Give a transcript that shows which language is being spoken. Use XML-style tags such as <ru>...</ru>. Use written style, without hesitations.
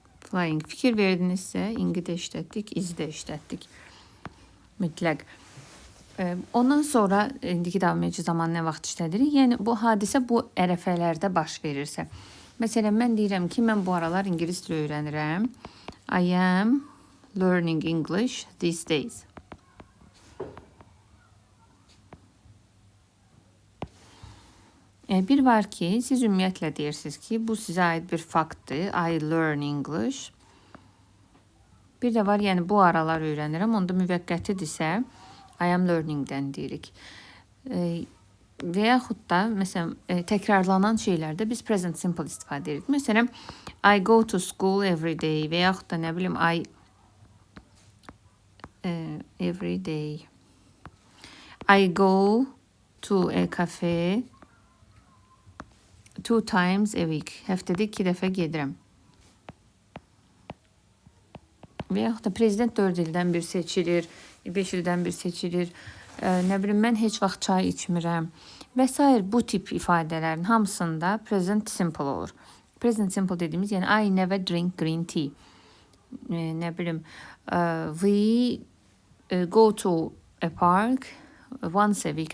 <az>Flying. Fikir verdinizsə, ingi də işlətdik, izi də işlətdik. Mütləq. Ondan sonra indiki davam edici zaman nə vaxt işlədirik? Yəni, bu hadisə bu ərəfələrdə baş verirsə. Məsələn, mən deyirəm ki, mən bu aralar ingilis dili öyrənirəm.</az> <en>I am learning English these days.</en> <az>Bir var ki, siz ümumiyyətlə deyirsiniz ki, bu sizə aid bir faktdır.</az> <en>I learn English.</en> <az>Bir də var, yəni bu aralar öyrənirəm. Onda müvəqqətidirsə,</az> <en>I am learning-</en> <az>dən deyirik. Və yaxud da, məsələn, təkrarlanan şeylərdə biz present simple istifadə edirik. Məsələn,</az> <en>I go to school every day</en> <az>və yaxud da, nə bilim,</az> <en>every day. I go to a cafe 2 times a week.</en> <az>Həftədə 2 dəfə gedirəm. Və yaxud da prezident 4 ildən bir seçilir, 5 ildən bir seçilir. Nə bilim, mən heç vaxt çay içmirəm və s. Bu tip ifadələrin hamısında present simple olur.</az> <en>Present simple</en> <az>dediyimiz, yəni</az> <en>I never drink green tea.</en> <az>Nə bilim,</az> <en>we go to a park once a week.</en>